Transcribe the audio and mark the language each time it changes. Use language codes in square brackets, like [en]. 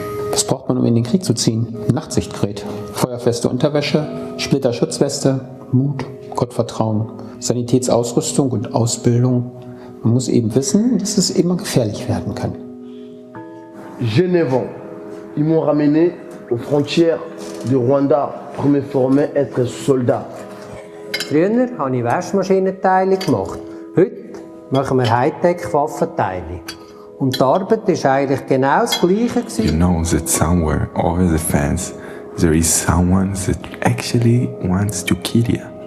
[de] Was braucht man, um in den Krieg zu ziehen? Nachtsichtgerät, feuerfeste Unterwäsche, Splitterschutzweste, Mut, Gottvertrauen, Sanitätsausrüstung und Ausbildung. Man muss eben wissen, dass es immer gefährlich werden kann. [fr] J'ai 9 ans. Ils m'ont ramené aux frontières du Rwanda pour me former être soldat. [de] Früher habe ich Waschmaschinenteile gemacht. Heute machen wir Hightech-Waffenteile. Und die Arbeit war eigentlich genau das Gleiche. [en] You know that somewhere over the fence there is someone that actually wants to kill you.